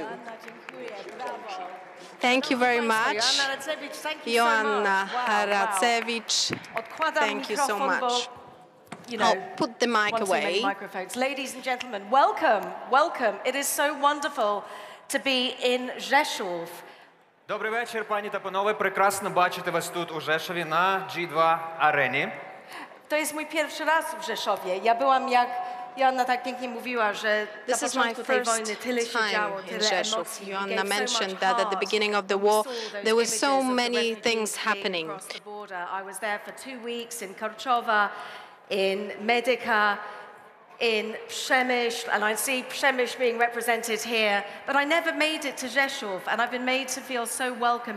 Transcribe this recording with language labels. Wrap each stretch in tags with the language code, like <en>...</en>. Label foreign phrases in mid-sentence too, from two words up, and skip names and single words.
<en>Thank you very much. Joanna Racewicz, thank you so much. I'll put the mic away. Ladies and gentlemen, welcome, welcome. It is so wonderful to be in Rzeszów.</en> <uk>Добрий вечір, пані та панове. Прекрасно бачити вас тут у Rzeszowie</uk> <pl>na G2 arenie. To jest mój pierwszy raz w Rzeszowie. Ja byłam, jak Joanna tak pięknie mówiła, że na początku tej wojny tyle się działo, tyle emocji.</pl> <en>Joanna mentioned that at the beginning of the war there were so many things happening. I was there for 2 weeks in Karczowa, in Medyka, in Przemyśl, and I see Przemyśl being represented here, but I never made it to Rzeszów, and I've been made to feel so welcome.</en>